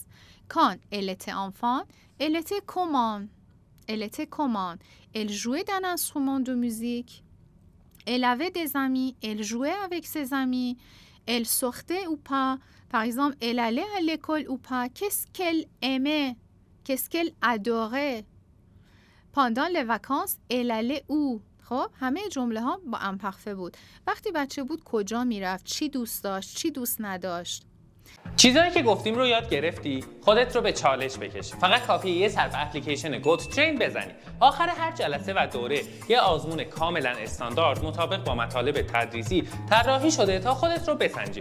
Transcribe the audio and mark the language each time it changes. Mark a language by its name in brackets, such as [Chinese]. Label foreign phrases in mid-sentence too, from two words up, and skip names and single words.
[French] Quand elle était enfant, elle était comment? Elle était comment? Elle jouait d'un instrument de musique. Elle avait des amis. Elle jouait avec ses amis. Elle sortait ou pas? Par exemple, elle allait à l'école ou pas? Qu'est-ce qu'elle aimait? Qu'est-ce qu'elle adorait? Pendant les vacances, elle allait où? [Persian] خب همه جمله ها با امپرفه بود. وقتی بچه بود کجا میرفت؟ چی دوست داشت؟ چی دوست نداشت؟ چیزایی که گفتیم رو یاد گرفتی؟ خودت رو به چالش بکش. فقط کافیه یه سر به اپلیکیشن گوتترین بزنی. آخر هر جلسه و دوره یه آزمون کاملا استاندارد مطابق با مطالب تدریسی طراحی شده تا خودت رو بسنجی.